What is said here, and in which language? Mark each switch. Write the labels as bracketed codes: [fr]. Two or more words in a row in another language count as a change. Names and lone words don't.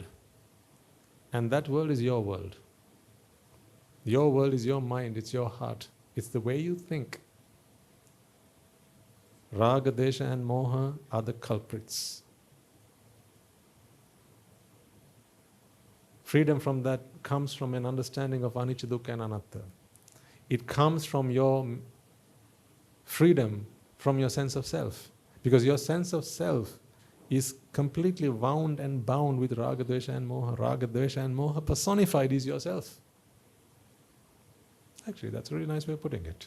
[en] And that world is your world. Your world is your mind, it's your heart. It's the way you think. [pi] Raga, Desha [en] and Moha are the culprits. Freedom from that comes from an understanding of [pi] anicca, dukkha [en] and anatta. It comes from your freedom from your sense of self. Because your sense of self is completely wound and bound with [pi] raga, dvesha [en] and moha. [pi] Raga, dvesha [en] and moha personified is yourself. Actually, that's a really nice way of putting it.